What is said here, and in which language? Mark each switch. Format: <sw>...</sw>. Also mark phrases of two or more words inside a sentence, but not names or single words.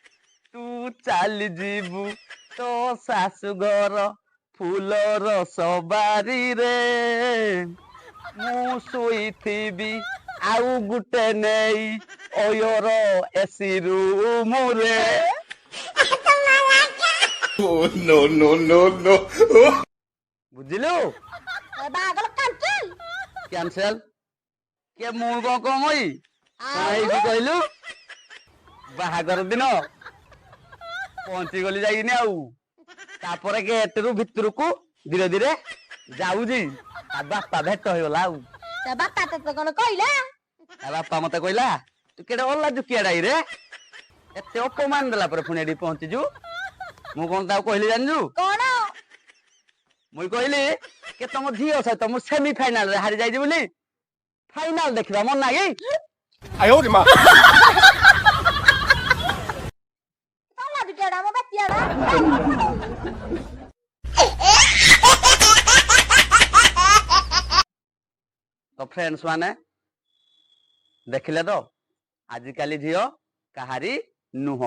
<or>ତୁ ଚାଲି ଯିବୁ ତୋ ଶାଶୁ ଘର ଫୁଲର ସବାରିରେ ମୁଁ ଶୋଇଥିବି ଆଉ ଗୋଟେ ନେଇ ଅୟର ଏସି ରୁମରେ।</or> <en>Oh, no, no, no, no.</en> <or>ବୁଝିଲୁ? ବାହାଘର cancel। କ୍ୟାନସେଲ କିଏ ମୁଁ କଣ କଣ ହେଇଛି କହିଲୁ? ବାହାଘର ଦିନ ପହଞ୍ଚିଗଲି ଯାଇକିନି ଆଉ ତାପରେ ଗେଟରୁ ଭିତରକୁ ଧୀରେ ଧୀରେ ଯାଉଛି ତା ବାପା ଭେଟ ହେଇଗଲା ଆଉ ତା ବାପା ତତେ କଣ କହିଲା? ତା ବାପା ମତେ କହିଲା ତୁ କେଡେ ଅଲା ଜୁକିଆଡା ରେ ଏତେ ଅପମାନ ଦେଲା ପରେ ପୁଣି ଏଠି ପହଞ୍ଚିଛୁ। ମୁଁ କଣ ତାକୁ କହିଲି ଜାଣିଛୁ? କଣ? ମୁଇଁ କହିଲି କି ତମ ଝିଅ ସହିତ ମୁଁ</or> <en>semi final</en> <or>ରେ ହାରି ଯାଇଛି ବୋଲି ଫାଇନାଲ ଦେଖିବା ମନ ନାଗି।</or> <zh>哎呦我的妈！</zh> <or>କଣ ଟିକେଡା ମୋ ବାତିଆଡା? ତ ଫ୍ରେଣ୍ଡସ୍ ମାନେ ଦେଖିଲେ ତ ଆଜିକାଲି ଝିଅ କାହାରି ନୁହଁ।</or>